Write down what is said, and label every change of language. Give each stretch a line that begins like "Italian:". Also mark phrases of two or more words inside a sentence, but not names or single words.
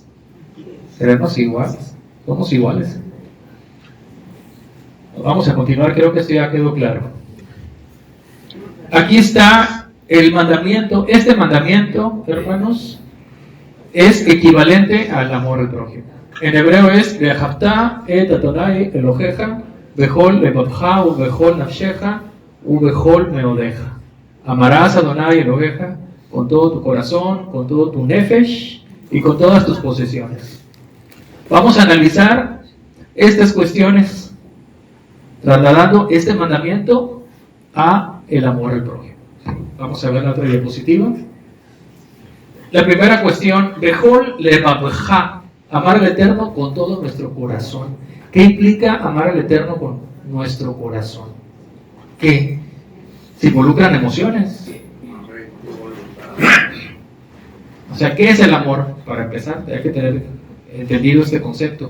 Spanish: Creernos iguales. Somos iguales. Vamos a continuar, creo que esto ya quedó claro. Aquí está el mandamiento. Este mandamiento, hermanos, es equivalente al amor al prójimo. En hebreo es
Hebrew: ואהבת את אדני אלהיך בכל לבבך ובכל נפשך ובכל מאדך.
Spanish: Amarás a
Hebrew: אדני אלהיך
Spanish: con todo tu corazón, con todo tu nefesh y con todas tus posesiones. Vamos a analizar estas cuestiones trasladando este mandamiento a el amor al prójimo. Vamos a ver la otra diapositiva. La primera cuestión,
Hebrew: בכל לבבך,
Spanish: amar al Eterno con todo nuestro corazón. ¿Qué implica amar al Eterno con nuestro corazón? ¿Qué? Se involucran emociones. O sea, ¿qué es el amor? Para empezar, hay que tener entendido este concepto.